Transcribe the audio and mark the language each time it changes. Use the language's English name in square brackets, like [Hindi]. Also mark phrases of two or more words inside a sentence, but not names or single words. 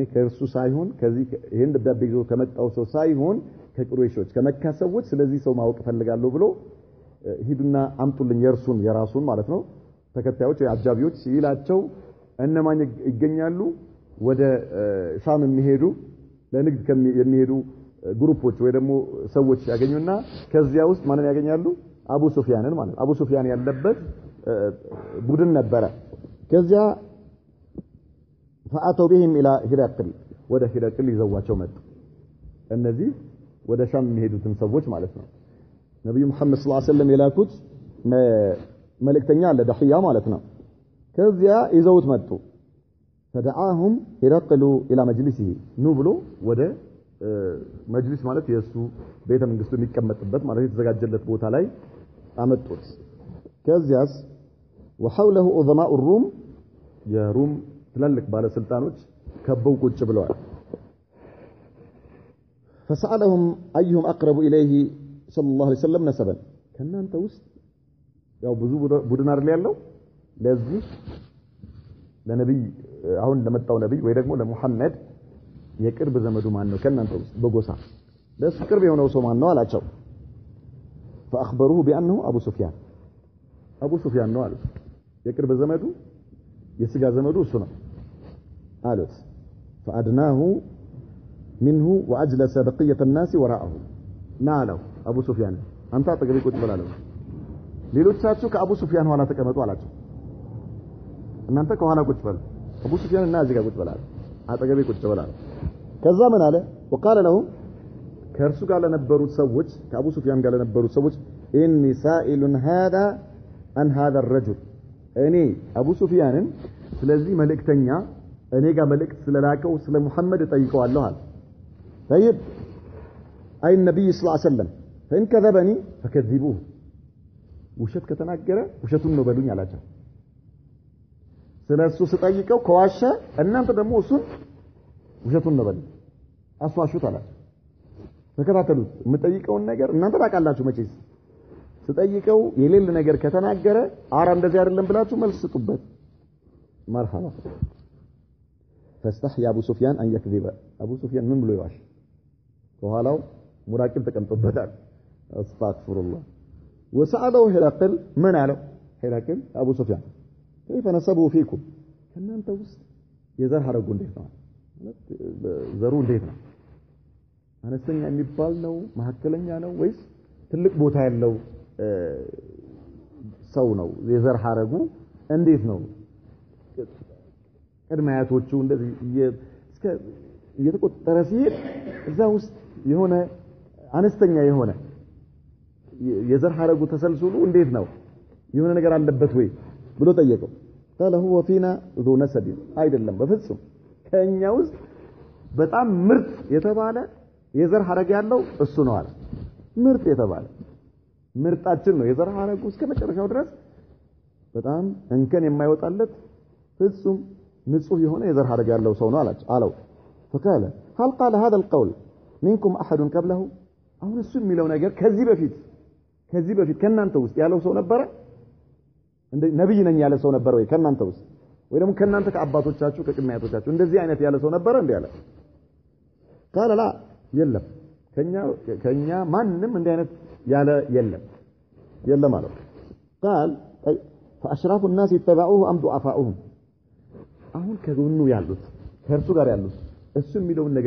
[Amharic] ከእርሱ ሳይሆን ከዚህ ይሄን ደብዳቤ ይዞ ከመጣው ሰው ሳይሆን ከቁረይሾች ከመካ ሰዎች ስለዚህ ሰው ማወቅ ፈልጋለሁ ብሎ ሂዱና አምጡልኝ የራሱን ማለት ነው ተከታዮች አጃቢዎች ሲላቸው እነማን ይገኛሉ ወደ ሻም የሚሄዱ ለንግድ የሚሄዱ ግሩፖች ወይ ደግሞ ሰዎች ያገኙና ከዚያ ውስጥ ማንን ያገኛሉ አቡ ሱፊያንን ማለት አቡ ሱፊያን ያለበት ቡድን ነበረ ከዚያ [Arabic] فاتوا بهم الى هرقل [Amharic] ወደ هرقل ይዘዋቸው መጡ እነዚህ ወደ ሻም የሚሄዱትን ሰዎች ማለት ነው ነብዩ መሐመድ [Arabic] صلى الله عليه وسلم [Amharic] የላኩት መልእክተኛ ለደህያ ማለት ነው ከዚያ ይዘውት መጡ [Arabic] فدعاهم هرقل الى مجلسه [Amharic] ኑ ብሎ ወደ መጅሊስ ማለት የሱ ቤተ መንግስቱ የሚቀመጥበት ማለት የተዘጋጀለት ቦታ ላይ አመጡት ከዚያስ [Arabic] وحوله عظماء الروم [Amharic] የሩም ትላልቅ ባለስልጣኖች ከበው ቁጭ ብለዋል [Arabic] فسألهم أيهم أقرب إليه صلى الله عليه وسلم نسبا [Amharic] ከናንተ ውስጥ ያው ብዙ ቡድን አይደል ያለው ለዚህ ለነብይ አሁን ለመጣው ነብይ ወይ ደግሞ ለሙሐመድ የቅርብ ዘመዱ ማን ነው ከናንተ ውስጥ በጎሳ ለሱ ቅርብ የሆነው ሰው ማን ነው አላቸው [Arabic] فأخبروه بأنه أبو سفيان [Amharic] ነው አሉት የቅርብ ዘመዱ የስጋ ዘመዱ እሱ ነው አሉት [Arabic] فأدناه منه وأجلس بقية الناس وراءه نالوا أبو سفيان أنت [Amharic] አጠገቤ ቁጭ ብላለህ ሌሎቻችሁ ከአቡ ሱፊያን ኋላ ተቀመጡ አላቸው እናንተ ከኋላ ቁጭ በሉ አቡ ሱፊያን እና እዚህ ጋር ቁጭ በላል አጠገቤ ቁጭ በላል ከዛ ምን አለ [Arabic] وقال لهم [Amharic] ከእርሱ ጋር ለነበሩት ሰዎች ከአቡ ሱፊያን ጋር ለነበሩት ሰዎች [Arabic] إني سائل هذا عن هذا الرجل [Amharic] እኔ አቡ ሱፊያንን ስለዚህ መልእክተኛ እኔ ጋር መልእክት ስለላከው ስለ ሙሐመድ ጠይቀዋለሁ አለ طيب አይ ነብይ [Arabic] صلى الله عليه وسلم فإن كذبني فكذبوه [Amharic] ውሸት ከተናገረ ውሸቱን ነው በሉኝ አላቸው ስለሱ ስጠይቀው ከዋሸ እናንተ ደግሞ እሱን ውሸቱን ነው በሉኝ አስዋሹት አላቸው ተከታተሉት የምጠይቀውን ነገር እናንተ ታውቃላችሁ መቼስ ስጠይቀው የሌለ ነገር ከተናገረ አራ እንደዚህ አይደለም ብላችሁ መልስ ስጡበት [Arabic] مرحبا فاستحيا ابو سفيان ان يكذب ابو سفيان [Amharic] ምን ብሎ ይዋሽ ከኋላው ሙራቂብ ተቀምጦበታል [Arabic] استغفر الله وسأله هرقل من على هرقل ابو سفيان كيف نسبه فيكم [Amharic] ከናንተ ውስጥ የዘር ሐረጉ እንዴት ነው ማለት ዘሩ እንዴት ነው አነስተኛ የሚባል ነው መሐከለኛ ነው ወይስ ትልቅ ቦታ ያለው ሰው ነው የዘር ሐረጉ እንዴት ነው ቀድማያቶቹ እንደዚህ እስከ እየተቆጠረ ሲሄድ እዛ ውስጥ የሆነ አነስተኛ የሆነ የዘር ሐረጉ ተሰልስሉ እንዴት ነው የሆነ ነገር አለበት ወይ ብሎ ጠየቀው [Arabic] قال هو فينا ذو نسب [Amharic] አይደለም በፍጹም ከኛ ውስጥ በጣም ምርጥ የተባለ የዘር ሐረግ ያለው እሱ ነው አለ ምርጥ የተባለ ምርጣችን ነው የዘር ሐረጉ እስከ መጨረሻው ድረስ በጣም እንከን የማይወጣለት ፍጹም ንጹህ የሆነ የዘር ሐረግ ያለው ሰው ነው አለው [Arabic] فقال هل قال هذا القول منكم احد قبله [Amharic] አሁን እሱ የሚለው ነገር ከዚህ በፊት ከናንተ ውስጥ ያለው ሰው ነበረ እንደ ነብይ ነኝ ያለ ሰው ነበረ ወይ ከናንተ ውስጥ ወይ ደግሞ ከናንተ ከአባቶቻችሁ ከቅድሚያቶቻችሁ እንደዚህ አይነት ያለ ሰው ነበረ እንዴ ያለ [Arabic] قال لا [Amharic] የለም ከኛ ማንንም እንደ አይነት ያለ የለም አለው [Arabic] قال فاشراف الناس يتبعوه ام ضعفاؤهم [Amharic] አሁን ከጎኑ ያሉት ከእርሱ ጋር ያሉት እሱ የሚለውን ነገር